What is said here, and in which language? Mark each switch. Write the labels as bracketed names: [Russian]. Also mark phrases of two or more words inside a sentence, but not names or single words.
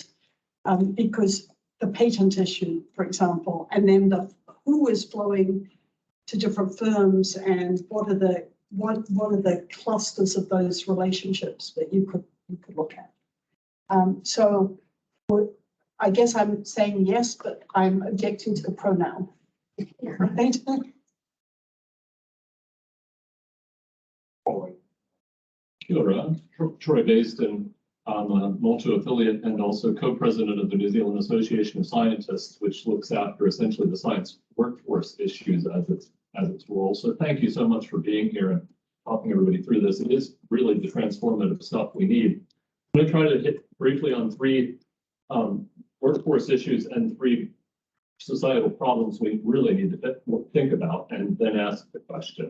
[English] Because the patent issue, for example, and then who is flowing to different firms, and what are the clusters of those relationships that you could look at. So I guess I'm saying yes, but I'm objecting to the pronoun. Right? [Māori] Kia ora. [English] Troy Baston. I'm a Malta affiliate and also co-president of the New Zealand Association of Scientists, which looks after essentially the science workforce issues as its role. So thank you so much for being here and talking everybody through this. It is really the transformative stuff we need. I'm going to try to hit briefly on 3 workforce issues and 3 societal problems we really need to think about, and then ask the question.